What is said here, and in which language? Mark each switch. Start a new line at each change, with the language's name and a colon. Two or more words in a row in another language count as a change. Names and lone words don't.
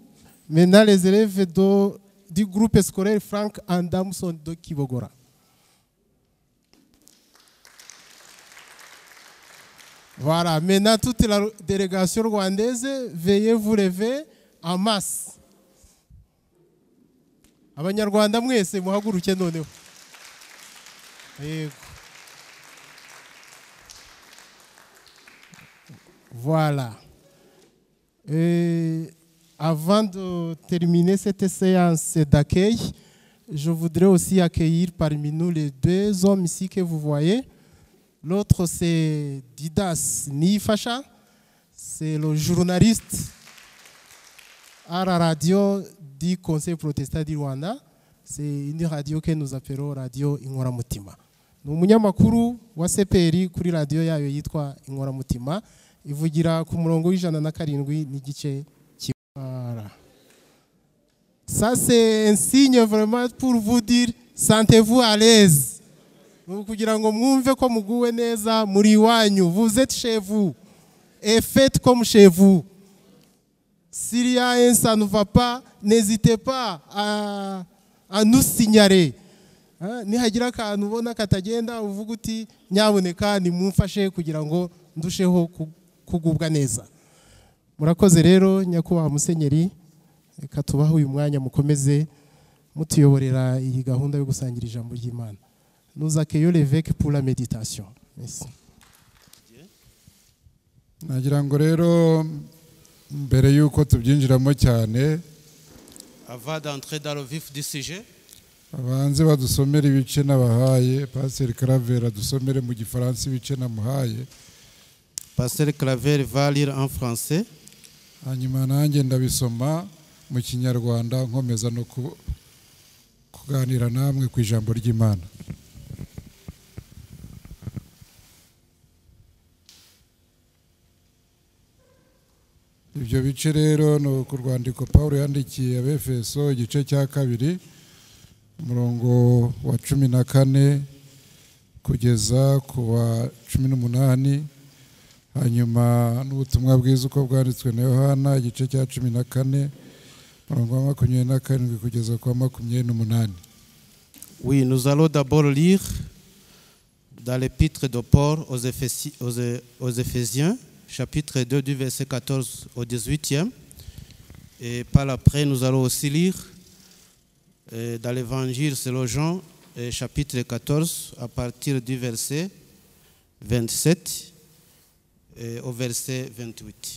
French: Maintenant, les élèves du groupe scolaire Frank Andamson de Kibogora. Voilà, maintenant toute la délégation rwandaise, veuillez vous lever en masse.
Kinyarwanda: Abanyarwanda mwese muhaguruke noneho.
French: Voilà. Avant de terminer cette séance d'accueil, je voudrais aussi accueillir parmi nous les deux hommes ici que vous voyez. L'autre, c'est Didas Nifasha, c'est le journaliste à la radio du Conseil protestant du Rwanda. C'est une radio que nous appelons Radio Inkoramutima.
Kinyarwanda: Ni umunyamakuru wa CPR kuri radio yayo yitwa Inkoramutima, ivugira ku murongo w'107 n'igice.
French: Ça, c'est un signe vraiment pour vous dire, sentez-vous à l'aise. Vous êtes chez vous et faites comme chez vous. S'il y a un ça ne va pas, n'hésitez pas à nous signaler.
Kinyarwanda: Nihagira akantu ubona katagenda uvuga uti nyaboneka nimumfashe kugira ngo ndusheho kugubwa neza. Murakoze rero nyakubahwa Musenyeri, reka tubaho uyu mwanya mukomeze mutuyoborera iyi gahunda yo gusangira ijambo ry'Imana.
French: Nous accueillons l'évêque pour la méditation. Merci.
Kinyarwanda: Nagira ngo rero mbere yuko tubyinjiramo cyane,
French: avant d'entrer dans le vif du sujet,
Kinyarwanda: abanze badusomera ibice nabahaye. Pasteur Claver adusomere mu gifaransa ibice namuhaye.
French: Pasteur Claver va lire en français.
Kinyarwanda: Hanyuma nanjye ndabisoma mu Kinyarwanda nkomeza no kuganira namwe ku ijambo ry'Imana. Ibyo bice rero no ku rwandiko Paulo yandikiye Abefeso igice cya 2 umurongo wa 14 kugeza ku wa 18, hanyuma n'ubutumwa bwiza uko bwanditswe na Yohana igice cya 14 umurongo wa 27 kugeza kwa 28.
French: Oui, nous allons d'abord lire dans l'épître de Paul aux Éphésiens, chapitre 2 du verset 14 au 18e. Et par après, nous allons aussi lire dans l'évangile selon Jean, chapitre 14, à partir du verset 27 au verset 28.